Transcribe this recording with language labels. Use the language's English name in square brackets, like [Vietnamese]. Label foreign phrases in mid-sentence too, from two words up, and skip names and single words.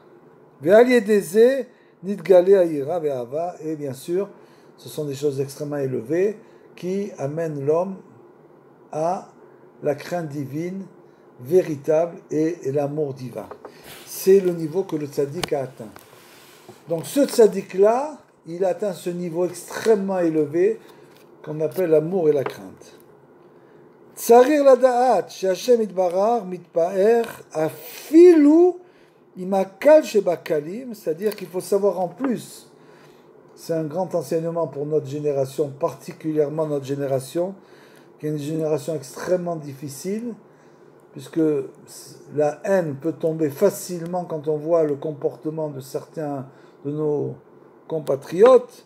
[French] Et bien sûr, ce sont des choses extrêmement élevées qui amènent l'homme à la crainte divine véritable et l'amour divin. C'est le niveau que le tzaddik a atteint. Donc ce tzaddik-là, il a atteint ce niveau extrêmement élevé qu'on appelle l'amour et la crainte. [Hebrew] צריך לדעת שהשם יתברך מתפאר אפילו עם קל שבקלים, [French] c'est-à-dire qu'il faut savoir en plus, c'est un grand enseignement pour notre génération, particulièrement notre génération, qui est une génération extrêmement difficile, puisque la haine peut tomber facilement quand on voit le comportement de certains de nos compatriotes.